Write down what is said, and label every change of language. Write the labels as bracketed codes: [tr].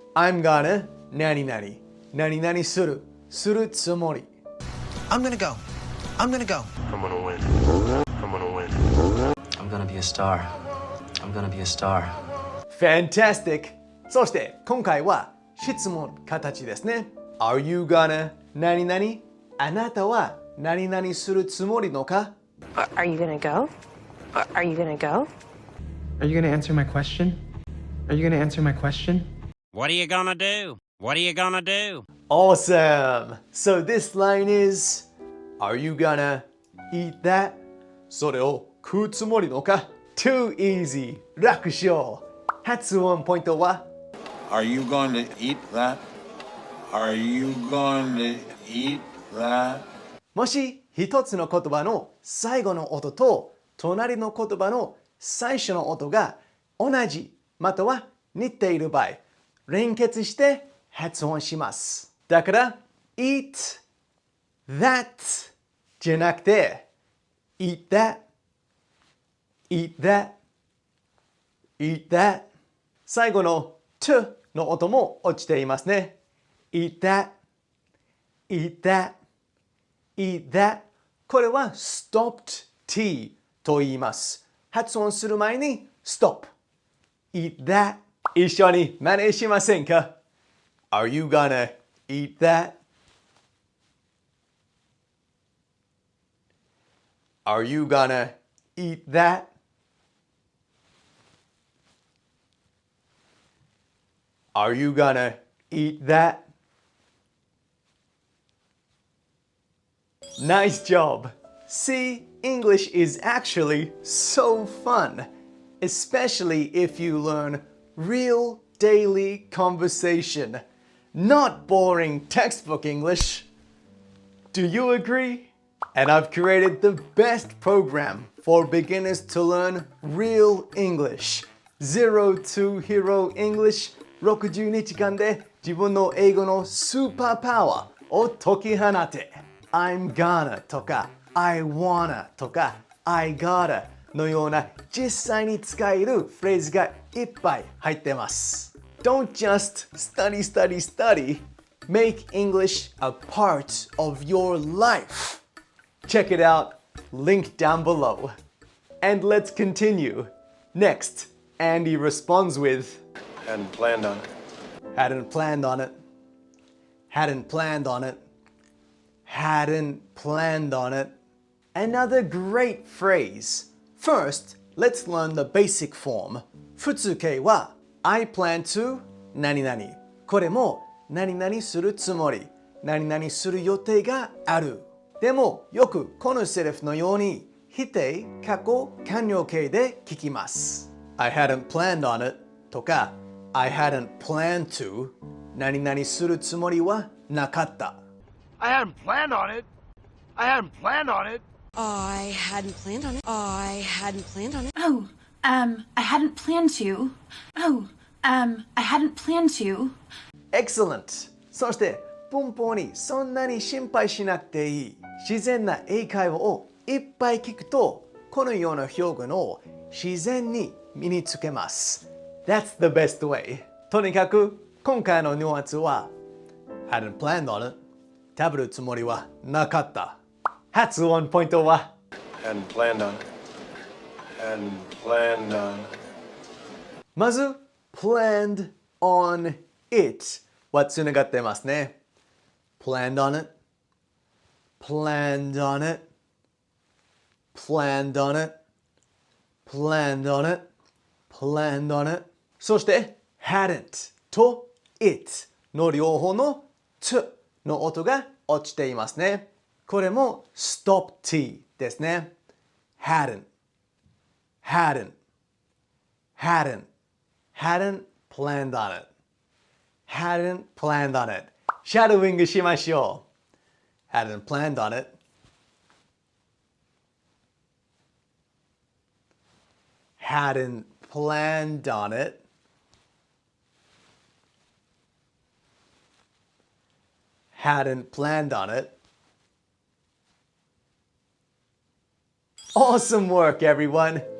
[en] I'm gonna [ja] 何々、何々する、するつもり。 [en] I'm gonna go. I'm gonna go. I'm gonna win. I'm gonna win. I'm gonna be a star. I'm gonna be a star. Fantastic! [ja] そして今回は質問形ですね。 [en] Are you gonna [ja] 何々？あなたは何々するつもりのか？ [en] Are you gonna go? Are you gonna go? Are you gonna answer my question? Are you gonna answer my question? What are you gonna do? What are you gonna do? Awesome! So this line is Are you gonna eat that? [ja] それを食うつもりのか？ [en] Too easy! [ja] 楽勝！発音ポイントは [en] Are you going to eat that? Are you going to eat that? [ja] もし一つの言葉の最後の音と隣の言葉の最初の音が同じまたは似ている場合、連結して発音します。だから、 [en] eat that [ja] じゃなくて、 [en] eat that, eat that, eat that [ja] 最後の to の音も落ちていますね。 [en] eat that, eat that, eat that [ja] これは stopped t と言います。発音する前に [en] stop, eat that [ja] 一緒に真似しませんか？ [en] Are you gonna eat that? Are you gonna eat that? Are you gonna eat that? Nice job! See, English is actually so fun, especially if you learn real daily conversation, not boring textbook English. Do you agree? And I've created the best program for beginners to learn real English. [ja] Zero to Hero English 60日間で自分の英語のスーパーパワーを解き放て。 [en] I'm gonna [ja] とか [en] I wanna [ja] とか [en] I gotta [ja] のような実際に使えるフレーズがいっぱい入ってます。 [en] Don't just study, study, study. Make English a part of your life. Check it out, link down below. And let's continue. Next, Andy responds with, Hadn't planned on it. hadn't planned on it. Hadn't planned on it. Hadn't planned on it. Another great phrase. First, let's learn the basic form. [ja] 普通形は [en] I plan to [ja] 何々。これも何々するつもり、何々する予定がある。でもよくこのセリフのように否定、過去、完了形で聞きます。 [en] I hadn't planned on it [ja] とか [en] I hadn't planned to [ja] 何々するつもりはなかった。 [en] I hadn't planned on it. I hadn't planned on it. I hadn't planned on it. I hadn't planned on it. Oh, I hadn't planned to. Oh, I hadn't planned to. Excellent! [ja] そして文法にそんなに心配しなくていい。自然な英会話をいっぱい聞くと、このような表現を自然に身につけます。 [en] That's the best way. [ja] とにかく今回のニュアンスは [en] hadn't planned on it [ja] 食べるつもりはなかった。発音ポイントは [en] Hadn't planned on it. Hadn't planned on it. [ja] まず [en] planned on it [ja] はつながってますね。 [en] planned on it planned on it planned on it planned on it planned on it [ja] そして hadn't と it の両方の t の音が落ちていますね。これも stop t ですね。 [en] hadn't hadn't hadn't hadn't planned on it hadn't planned on it [ja] シャドウイングしましょう。 [en] hadn't planned on it hadn't planned on it hadn't planned on it Awesome work, everyone.